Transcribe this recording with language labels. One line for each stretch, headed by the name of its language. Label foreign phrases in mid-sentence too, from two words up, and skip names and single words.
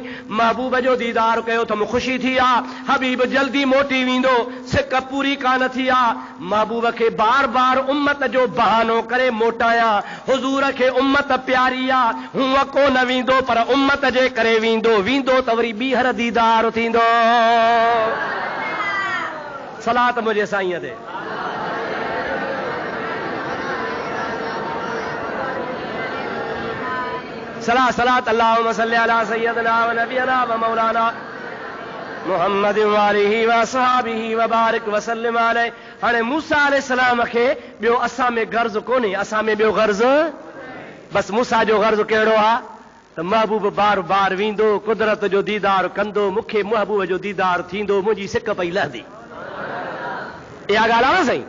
Sindhi: महबूब जो दीदार कयो त मूं ख़ुशी थी आहे, हबीब जल्दी मोटी वेंदो, सिक पूरी कान थी आहे। महबूब खे बार बार उम्मत जो बहानो करे मोटाया, हुजूर खे उम्मत प्यारी आ, हूअं कोन वेंदो पर उम्मत जे करे वेंदो, वेंदो त वरी ॿीहर दीदार थींदो। सलात मुंहिंजे साईं ते।
Arabic: صلاة اللهم صل على سيدنا و نبينا و مولانا محمد وآله و أصحابه و بارك و سلم عليه.
Sindhi: हाणे मूसा अलैहिस्सलाम खे ॿियो असां में गर्ज़ कोन्हे, असां में ॿियो गर्ज़ बस मूसा जो गर्ज़ कहिड़ो आहे त महबूब बार बार वेंदो, कुदरत जो दीदार कंदो, मूंखे महबूब जो दीदार थींदो, मुंहिंजी सिक पई लहंदी। इहा ॻाल्हि आहे न साईं।